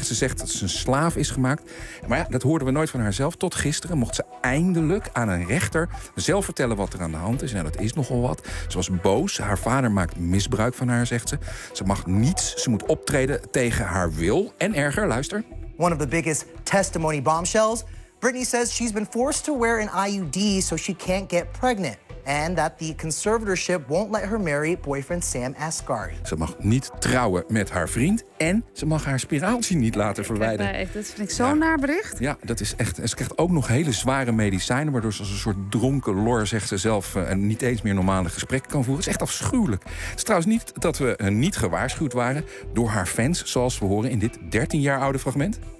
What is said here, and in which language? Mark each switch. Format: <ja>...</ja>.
<nl>Ja. Ze zegt dat ze een slaaf is gemaakt. Maar ja, dat hoorden we nooit van haarzelf. Tot gisteren mocht ze eindelijk aan een rechter zelf vertellen wat er aan de hand is. En nou, dat is nogal wat. Ze was boos. Haar vader maakt misbruik van haar, zegt ze. Ze mag niets. Ze moet optreden tegen haar wil. En erger, luister.</nl> <en>One of the biggest testimony bombshells. Britney says she's been forced to wear an IUD so she can't get pregnant. And that the conservatorship won't let her marry boyfriend Sam Asghari.</en> <nl>Ze mag niet trouwen met haar vriend. En ze mag haar spiraaltje niet laten verwijderen. Dat vind ik zo'n naar bericht. Ja, dat is echt. En ze krijgt ook nog hele zware medicijnen, waardoor ze als een soort dronken lor, zegt ze zelf, en niet eens meer normale gesprekken kan voeren. Het is echt afschuwelijk. Het is trouwens niet dat we niet gewaarschuwd waren door haar fans, zoals we horen in dit 13 jaar oude fragment.</nl>